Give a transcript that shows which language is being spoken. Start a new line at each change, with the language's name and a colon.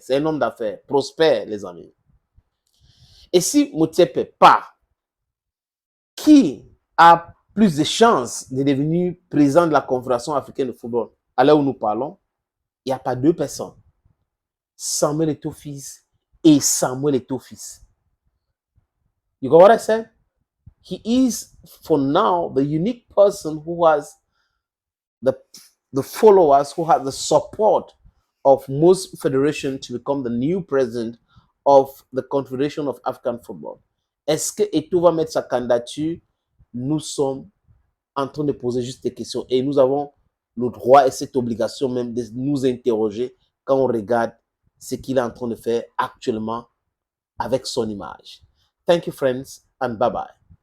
French: C'est un homme d'affaires, prospère, les amis. Et si Motsepe part, qui a plus de chances de devenir président de la Confédération africaine de football? À l'heure où nous parlons, il n'y a pas deux personnes. Samuel Eto'o fils et Samuel Eto'o fils.
English: You got what I said? He is, for now, the unique person who has the followers, who has the support of most federations to become the new president of the Confederation of African Football.
French: Est-ce que Eto'o va mettre sa candidature? Nous sommes en train de poser juste des questions et nous avons le droit et cette obligation même de nous interroger quand on regarde ce qu'il est en train de faire actuellement avec son image.
English: Thank you, friends, and bye-bye.